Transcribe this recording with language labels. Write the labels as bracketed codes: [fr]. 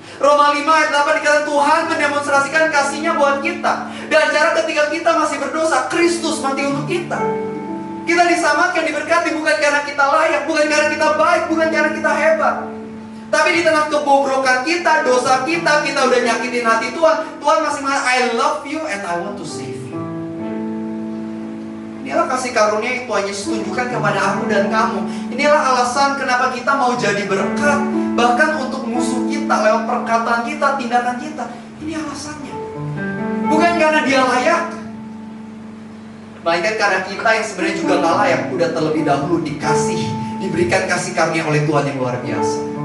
[id] Roma 5 ayat 8 dikatakan Tuhan mendemonstrasikan kasihnya buat kita. Dan cara ketika kita masih berdosa, Kristus mati untuk kita. Kita diselamatkan, diberkati bukan karena kita layak, bukan karena kita baik, bukan karena kita hebat. Tapi di tengah kebobrokan kita, dosa kita udah nyakitin hati Tuhan. Tuhan masih mengatakan, [en] I love you and I want to save you. [id] Inilah kasih karunia yang Tuhan Yesus tunjukkan kepada aku dan kamu. Inilah alasan kenapa kita mau jadi berkat. Bahkan untuk musuh kita, lewat perkataan kita, tindakan kita. Ini alasannya. Bukan karena dia layak, melainkan karena kita yang sebenarnya juga gak layak, udah terlebih dahulu dikasih, diberikan kasih karunia oleh Tuhan yang luar biasa.